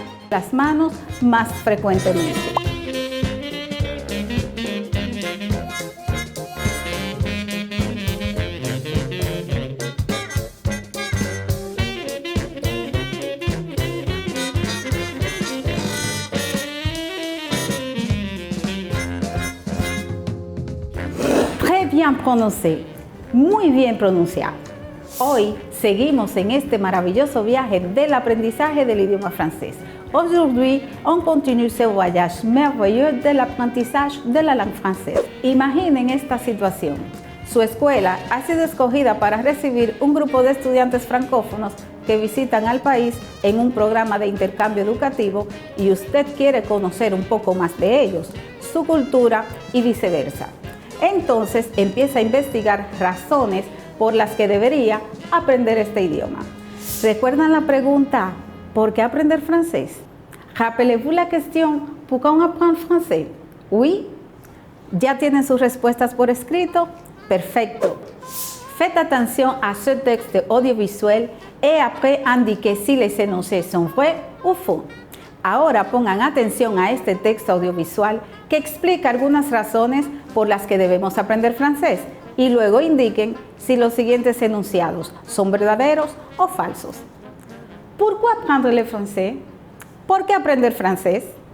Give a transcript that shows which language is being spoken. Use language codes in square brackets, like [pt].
[es] Las manos más frecuentemente. [fr] Très bien prononcé, [es] muy bien pronunciado. Hoy seguimos en este maravilloso viaje del aprendizaje del idioma francés. [fr] Aujourd'hui, on continue ce voyage merveilleux de l'apprentissage de la langue française. [es] Imaginen esta situación. Su escuela ha sido escogida para recibir un grupo de estudiantes francófonos que visitan al país en un programa de intercambio educativo y usted quiere conocer un poco más de ellos, su cultura y viceversa. Entonces empieza a investigar razones por las que debería aprender este idioma. ¿Recuerdan la pregunta ¿por qué aprender francés? [fr] Rappelez-vous la question ¿pourquoi on apprend français? Oui? [es] ¿Ya tienen sus respuestas por escrito? Perfecto. [fr] Faites attention à ce texte audiovisuel et après indiquez si les énoncés sont vrais ou faux. [es] Ahora pongan atención a este texto audiovisual que explica algunas razones por las que debemos aprender francés y luego indiquen si los siguientes enunciados son verdaderos o falsos. [fr] ¿Pourquoi apprendre le français? [es] ¿Por qué aprender francés?